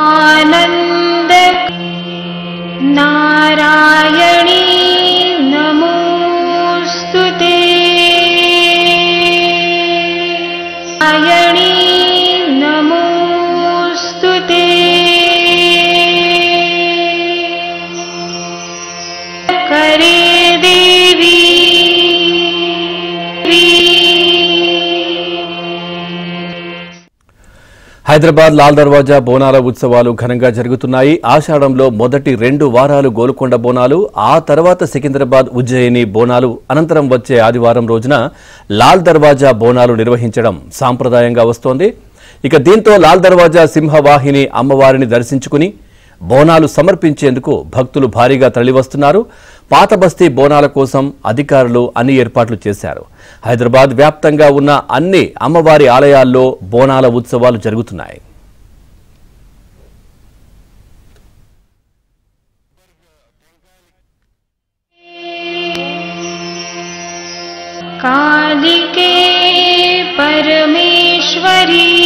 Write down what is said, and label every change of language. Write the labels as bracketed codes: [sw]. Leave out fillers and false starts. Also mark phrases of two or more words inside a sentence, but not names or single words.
[sa] आनंद नारायणी नमोस्तुते। नारायणी नमोस्तुते। करे देवी [te] హైదరాబాద్ లాల్ దర్వాజా బోనాల ఉత్సవాలు ఘనంగా జరుగుతున్నాయి. ఆషాఢంలో మొదటి 2 వారాలు గోల్కొండ బోనాలు, ఆ తర్వాత సికింద్రాబాద్ ఉజ్జయిని బోనాలు, అనంతరం వచ్చే ఆదివారం రోజున లాల్ దర్వాజా బోనాలు నిర్వహించడం సాంప్రదాయంగా వస్తోంది. ఇక దీంతో లాల్ దర్వాజా సింహవాహిని అమ్మవారిని దర్శించుకుని బోనాలు సమర్పించేందుకు భక్తులు భారీగా తరలివస్తున్నారు. పాత బస్తీ బోనాల కోసం అధికారులు అన్ని ఏర్పాట్లు చేశారు. హైదరాబాద్ వ్యాప్తంగా ఉన్న అన్ని అమ్మవారి ఆలయాల్లో బోనాల ఉత్సవాలు జరుగుతున్నాయి. [sa] कालिके परमेश्वरी